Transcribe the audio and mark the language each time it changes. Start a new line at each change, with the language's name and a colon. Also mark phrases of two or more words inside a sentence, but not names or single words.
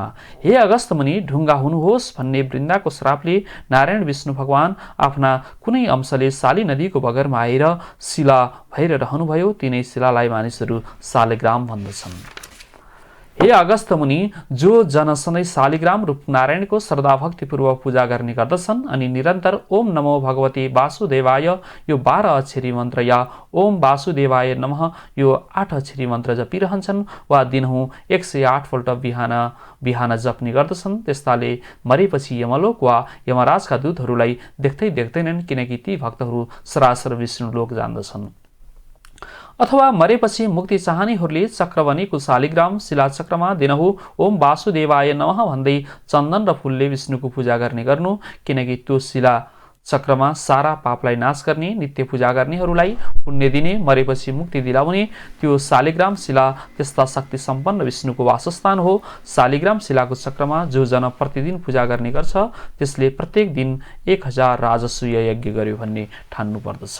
Nepali: हे अगस्त्य मुनि, ढुङ्गा हुनुहोस् भन्ने वृन्दाको श्रापले नारायण विष्णु भगवान आफ्ना कुनै अंशले शाली नदीको बगरमा आएर शिला भएर रहनुभयो। तिनै शिलालाई मानिसहरू शालिग्राम भन्दछन्। हे अगस्त्य मुनि, जो जन सधैँ शालिग्राम रूप नारायणको श्रद्धा भक्तिपूर्वक पूजा गर्ने गर्दछन् अनि निरन्तर
Sanskrit: ओम नमो भगवते वासुदेवाय
Nepali: यो 12 अक्षरी मन्त्र या
Sanskrit: ओम वासुदेवाय नमः
Nepali: यो 8 अक्षरी मन्त्र जपिरहन्छन् वा दिनहुँ 108 पल्ट बिहान जप्ने गर्दछन्, त्यस्ताले मरेपछि यमलोक वा यमराजका दूतहरूलाई देख्दै देख्दैनन्, किनकि ती भक्तहरू सरासर विष्णु लोक जान्दछन्। अथवा मरेपछि मुक्ति चाहनेहरूले चक्र बनेको शालिग्राम शिलाचक्रमा दिनहुँ
Sanskrit: ओम वासुदेवाय नमः
Nepali: भन्दै चन्दन र फूलले विष्णुको पूजा गर्ने गर्नु, किनकि त्यो शिला चक्रमा सारा पापलाई नाश गर्ने, नित्य पूजा गर्नेहरूलाई पुण्य दिने, मरेपछि मुक्ति दिलाउने त्यो शालिग्राम शिला त्यस्ता शक्ति सम्पन्न विष्णुको वासस्थान हो। शालिग्राम शिलाको चक्रमा जो जन प्रतिदिन पूजा गर्ने गर्छ त्यसले प्रत्येक दिन 1000 राजसूय यज्ञ गर्यो भन्ने ठान्नु पर्दछ।